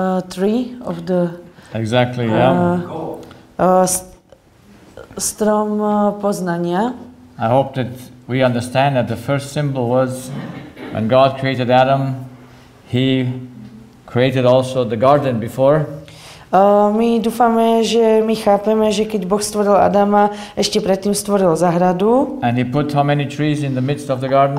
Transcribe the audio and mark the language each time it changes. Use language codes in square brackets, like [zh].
[en] Tree of the... Exactly, yeah. [sk] Strom poznania. [en] I hope that we understand that the first symbol was when God created Adam, He created also the garden before. [sk] My dúfame, že my chápeme, že keď Boh stvoril Adama, ešte predtým stvoril záhradu. [en] And he put how many trees in the midst of the garden?